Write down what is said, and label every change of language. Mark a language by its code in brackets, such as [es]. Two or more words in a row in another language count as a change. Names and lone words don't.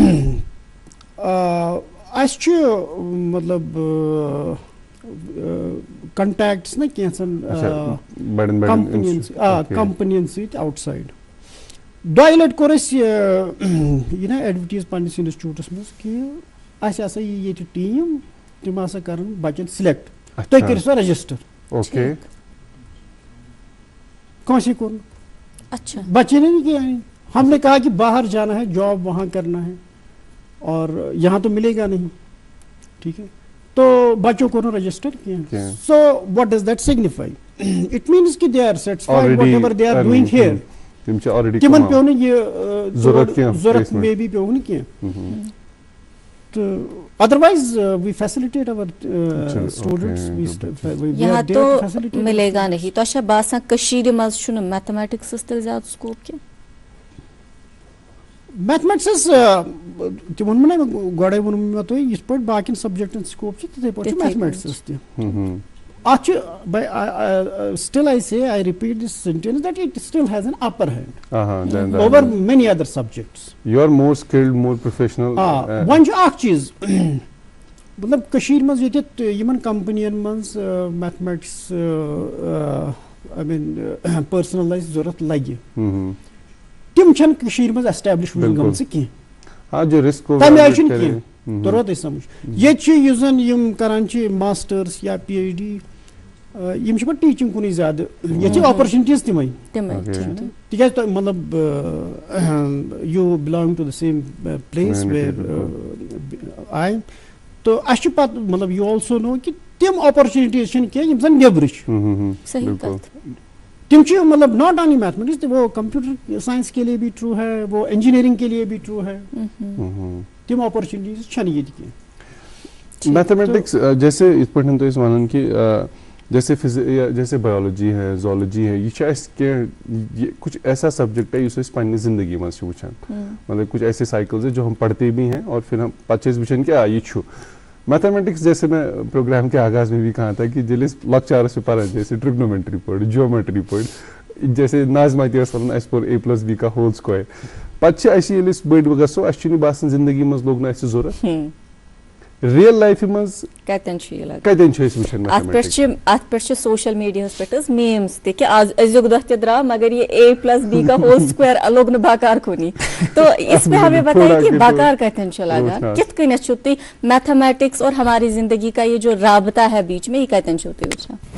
[ks] اَسہِ چھُ مطلب کنٹیکٹس نا کینٛژن کمپنین سۭتۍ آوُٹ سایڈ 2 لٹہِ کوٚر اَسہِ یہِ نا ایڈوَٹیٖز پننِس انسٹِچوٗٹس منٛز کہِ اَسہِ ہسا یی ییٚتہِ ٹیٖم تِم ہسا کرن بچن سِلیکٹ تُہۍ کٔرِو سا رجسٹر [en] اوکے [ks] کٲنٛسے کوٚر نہٕ [ur] اچھا بچے نے نہیں کیا ہے ہم نے کہا کہ باہر جانا ہے جاب وہاں کرنا ہے اور یہاں تو ملے گا نہیں ٹھیک ہے تو بچوں کو رجسٹر کیا [en] so what does that signify it means [ur] کہ [en] they are satisfied whatever they are doing here [ks] تمن پیو نہٕ یہ ضرورت مے بھی پیو نہٕ کینٛہہ [ur] تو [en] otherwise we facilitate [ur] اور یہاں تو ملے گا نہیں تو [ks] باسان کشیر مز چھُنہٕ میتھمیٹکسس تیٚلہِ زیادٕ سکوپ کینٛہہ میتھمیٹکسس تہِ ووٚنمو نا گۄڈے ووٚنمو مےٚ تۄہہِ یِتھ پٲٹھۍ باقین سبجیکٹن سکوپ چھُ تِتھے پٲٹھۍ چھُ میتھمیٹکسس تہِ اتھ چھُ [en] still I say I repeat this sentence that it still has an upper hand over many other subjects. You are more skilled, more professional. [ks] وۄنۍ چھُ اکھ چیٖز مطلب کٔشیٖرِ منٛز ییٚتہِ یِمن کمپنین منٛز میتھمیٹکس [en] I mean [ks] پٔرسنلایز ضوٚرتھ لگہِ تِم چھنہٕ کٔشیٖرِ منٛز ایسٹیبلش گٔمژٕ کینٛہہ تمہِ آیہِ چھُنہٕ کینٛہہ توٚر تۄہہِ سمجھ ییٚتہِ چھِ یُس زن یِم کران چھِ ماسٹٲرٕس یا پی ایچ ڈی یِم چھِ پتہٕ ٹیٖچنٛگ کُنُے زیادٕ ییٚتہِ چھِ اپرچونٹیٖز تِمے تِکیازِ تۄہہِ مطلب [en] you belong to the same place [ks] آی تہٕ اَسہِ چھُ پتہٕ مطلب [en] you also know [ks] کہِ تِم اپرچونیٹیٖز چھِنہٕ کینٛہہ یِم زن نیبرٕ چھِ تم چھِ مطلب [en] not only mathematics [ur] وہ کمپیوٹر سائنس کے لیے بھی ٹرو ہے وہ انجینئرنگ کے لیے بھی ٹرو ہے [ks] تم اپرچونیٹیز چھنہٕ ییٚتہِ کینٛہہ میتھمیٹکس جیسے یِتھ پٲٹھۍ تُہۍ ٲسۍ وَنان [ur] کہ جیسے بایولوجی ہے زولوجی ہے [ks] یہ چھِ اَسہِ کینٛہہ [ur] کچھ ایسا سبجیکٹ ہے [ks] یُس أسۍ پننہِ زندگی منٛز چھِ وٕچھان مطلب [ur] کچھ ایسے سائیکلز ہیں جو ہم پڑھتے بھی ہیں اور پھر ہم [ks] پتہٕ چھِ أسۍ وٕچھان [ur] کہ یہ [ks] چھُ میتھمیٹکس [ur] جیسے میں پروگرام کے آغاز میں بھی کہا تھا کہ جیسے [ks] لۄکچارس چھِ پران جیسے ٹرگنومیٹری پٲٹھۍ جیومیٹری پٲٹھۍ جیسے ناظما تہِ ٲس وَنان اَسہِ پوٚر A+B کا [en] whole square [ks] پتہٕ چھِ اَسہِ ییٚلہِ أسۍ بٔڑۍ گژھو اَسہِ چھُنہٕ باسان زندگی منٛز لوٚگ نہٕ اَسہِ ضوٚرتھ ریل لایفہِ منٛز کتٮ۪ن چھُ یہِ لگان کتٮ۪ن چھِ أسۍ وٕچھان اتھ پٮ۪ٹھ چھِ سوشل میڈیاہس پٮ۪ٹھ حظ میمز تہِ کہِ آز أزیُک دۄہ تہِ درٛاو مگر یہ A+B کا ہول سکویر لوٚگ نہٕ بکار کُنی [ur] تو اس پہ ہمیں بتائیے کہ [ks] بکار کتٮ۪ن چھُ لگان کِتھ کٔنٮ۪تھ چھُو تُہۍ میتھمیٹکس [ur] اور ہماری زندگی کا یہ جو رابطہ ہے بیچ میں یہ [ks] کتٮ۪ن چھُو تُہۍ وٕچھان